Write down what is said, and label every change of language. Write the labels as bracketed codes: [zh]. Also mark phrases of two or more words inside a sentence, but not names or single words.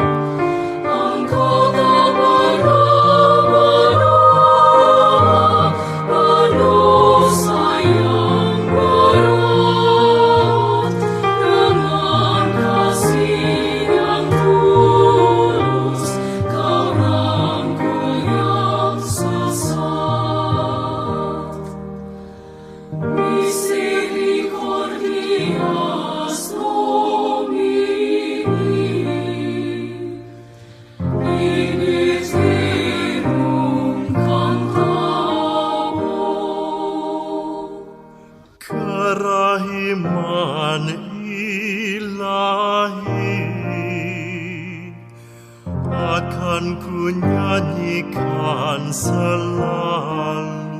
[id] Engkau tak pernah menolak manusia yang berat. Dengan kasih yang tulus, Kau rangkul yang sesat. [la] Misericordias Domini, in eterno cantabo. [id] Kerahiman ilahi akan ku nyanyikan selalu.